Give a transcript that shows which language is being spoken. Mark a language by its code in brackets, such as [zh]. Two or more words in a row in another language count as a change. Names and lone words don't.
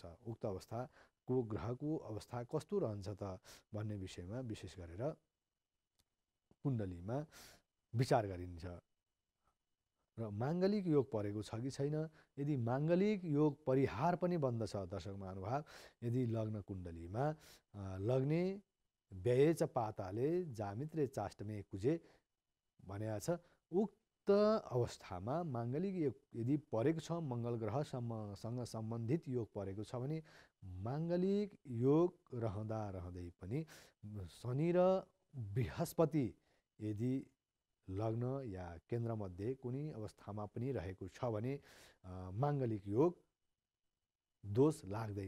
[ne] उक्त अवस्थाको ग्रहको अवस्था कस्तो रहन्छ त भन्ने विषयमा विशेष गरेर कुण्डलीमा विचार गरिन्छ। र माङ्गलिक योग परेको छ कि छैन, यदि माङ्गलिक योग परिहार पनि बन्दछ दर्शक महानुभाव, यदि लग्न कुण्डलीमा [sa] लग्ने व्यय च पाताले जामित्रे चाष्टमे कुजे [ne] भनेको छ, उक्त अवस्थामा माङ्गलिक योग यदि परेको छ, मङ्गल ग्रहसँग सम्बन्धित योग परेको छ भने माङ्गलिक योग रहँदै पनि शनि र बृहस्पति यदि लग्न या केन्द्रमध्ये कुनै अवस्थामा पनि रहेको छ भने माङ्गलिक योग दोष लाग्दैन।